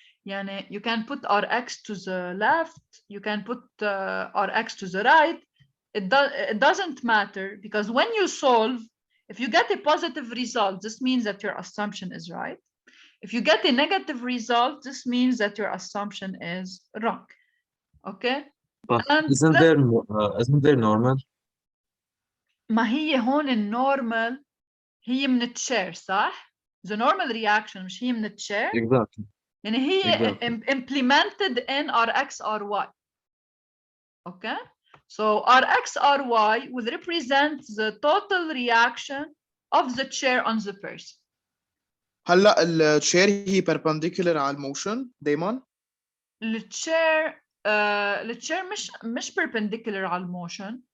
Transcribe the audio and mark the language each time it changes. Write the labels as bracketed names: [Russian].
[English] You can put Rx to the left, you can put Rx to the right. It doesn't matter, because when you solve, if you get a positive result, this means that your assumption is right. If you get a negative result, this means that your assumption is wrong. Okay? But And isn't there normal? [Arabic] ما هي هون النورمال هي من التشير صح؟ [English] The normal reaction [Arabic] مش هي من التشير؟ [English] Exactly. [Arabic] يعني هي [English] Exactly. implemented in Rx Ry. Okay? So Rx Ry will represent the total reaction of the chair on the person. [Arabic] هلا الشير هي perpendicular على الموشن دايما؟ التشير مش perpendicular على الموشن.